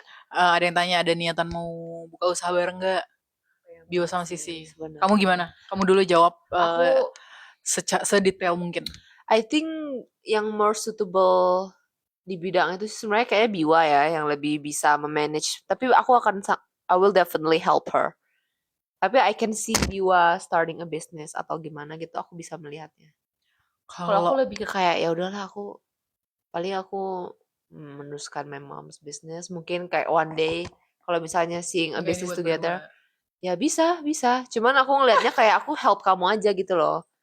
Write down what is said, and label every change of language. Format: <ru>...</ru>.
<id>Ada yang tanya ada niatan mau buka usaha bareng nggak? Biwa sama Sisi. Kamu gimana? Kamu dulu jawab aku sedetail mungkin.</id> <en>I think</en> <id>yang</id> <en>more suitable</en> <id>di bidang itu sebenarnya kayaknya Biwa ya, yang lebih bisa memanage. Tapi</id> <en>I will definitely help her.</en> <id>Tapi</id> <en>I can see Biwa starting a business</en> <id>atau gimana gitu, aku bisa melihatnya. Kalau aku lebih ke kayak ya udahlah, aku meneruskan</id> <en>my mom's business.</en> <id>Mungkin kayak</id> <en>one day</en> <id>kalau misalnya</id> <en>seeing a business together,</en> <id>ya bisa. Cuman aku ngelihatnya kayak aku help kamu aja gitu loh.</id>